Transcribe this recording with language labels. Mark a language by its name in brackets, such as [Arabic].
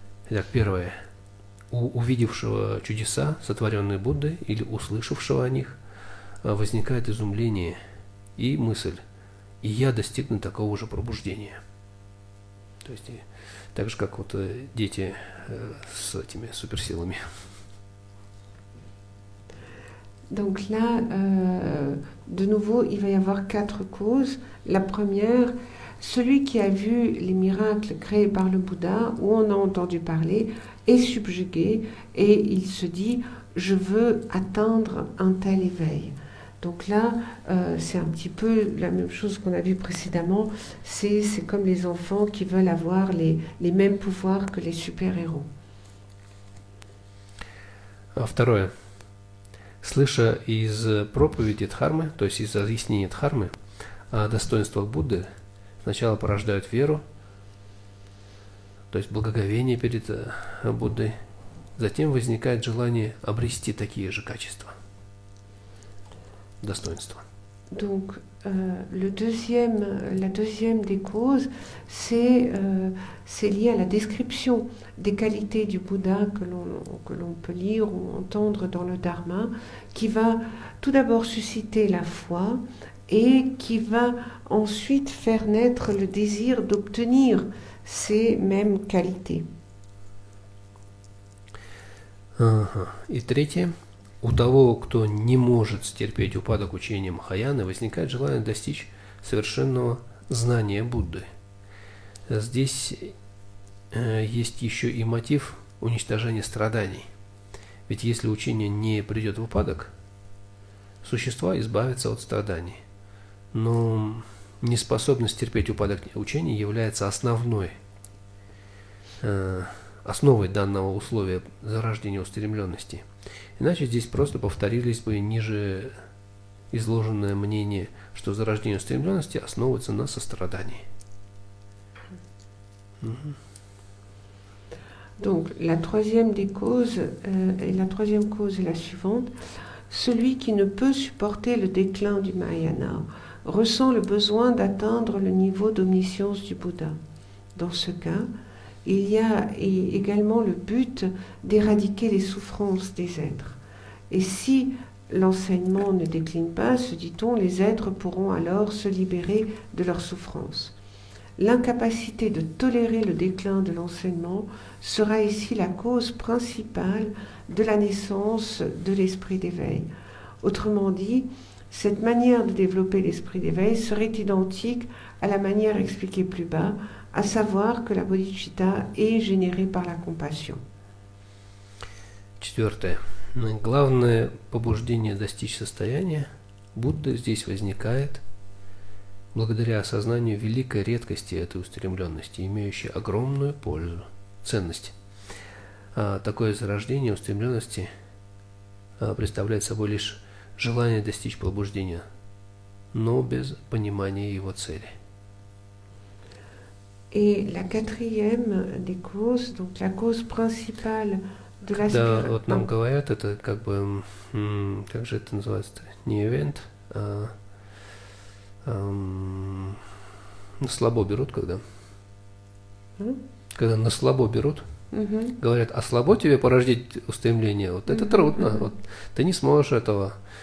[Russian] Итак, первое. У увидевшего чудеса, сотворенные Буддой, или услышавшего о них, возникает изумление и мысль: «И я достигну такого же пробуждения». То есть, так же, как вот дети с этими суперсилами. [French] Donc là, de nouveau, il va y avoir 4 causes. La première, celui qui a vu les miracles créés par le Bouddha, où on a entendu parler, est subjugué et il se dit « je veux atteindre un tel éveil ». Donc là, c'est un petit peu la même chose qu'on a vu précédemment. C'est comme les enfants qui veulent avoir les mêmes pouvoirs que les super-héros. [Russian] Второе. Слыша из проповеди Дхармы, то есть из разъяснения Дхармы о достоинствах Будды, сначала порождают веру, то есть благоговение перед Буддой, затем возникает желание обрести такие же качества, достоинства. [French] Donc, la deuxième des causes, c'est lié à la description des qualités du Bouddha que l'on peut lire ou entendre dans le Dharma, qui va tout d'abord susciter la foi et qui va ensuite faire naître le désir d'obtenir ces mêmes qualités. [Russian] И третье. У того, кто не может стерпеть упадок учения Махаяны, возникает желание достичь совершенного знания Будды. Здесь есть еще и мотив уничтожения страданий. Ведь если учение не придет в упадок, существа избавятся от страданий. Но неспособность терпеть упадок учения является основой данного условия зарождения устремленности. Иначе здесь просто повторились бы ниже изложенное мнение, что зарождение устремленности основывается на сострадании. [French] Donc la troisième des causes, et la troisième cause est la suivante. Celui qui ne peut supporter le déclin du Mahayana ressent le besoin d'atteindre le niveau d'omniscience du Bouddha. Dans ce cas, il y a également le but d'éradiquer les souffrances des êtres. Et si l'enseignement ne décline pas, se dit-on, les êtres pourront alors se libérer de leurs souffrances. L'incapacité de tolérer le déclin de l'enseignement sera ici la cause principale de la naissance de l'esprit d'éveil. Autrement dit, cette manière de développer l'esprit d'éveil serait identique à la manière expliquée plus bas, à savoir que la bodhicitta est générée par la compassion. [Russian] Четвертое. Главное побуждение достичь состояния Будды здесь возникает благодаря осознанию великой редкости этой устремленности, имеющей огромную пользу, ценность. Такое зарождение устремленности представляет собой лишь желание достичь побуждения, но без понимания его цели. [French] Et la quatrième des causes, donc la cause principale de [Russian] Когда вот нам говорят, это как бы, как же это называется-то, не ивент, а на слабо берут, когда? Когда на слабо берут, говорят, а слабо тебе породить устремление, вот это трудно, вот ты не сможешь этого.